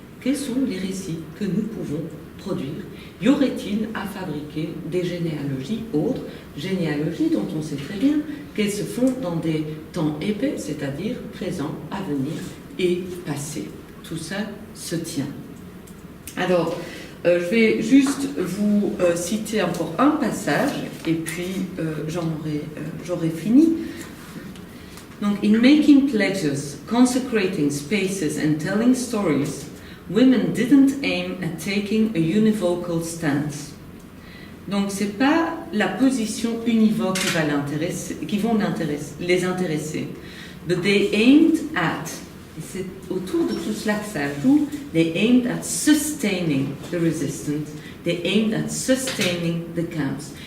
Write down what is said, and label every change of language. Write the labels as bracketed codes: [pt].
[fr] quels sont les récits que nous pouvons produire? Y aurait-il à fabriquer des généalogies autres, généalogies dont on sait très bien qu'elles se font dans des temps épais, c'est-à-dire présent, avenir et passé. Tout ça se tient. Alors, je vais juste vous citer encore un passage et puis j'aurai fini. [en] Donc, in making pledges, consecrating spaces and telling stories, women didn't aim at taking a univocal stance. [fr] Donc, c'est pas la position univoque qui vont les intéresser. [en] But they aimed at, [fr] et c'est autour de tout cela que ça joue, [en] they aimed at sustaining the resistance, they aimed at sustaining the camps.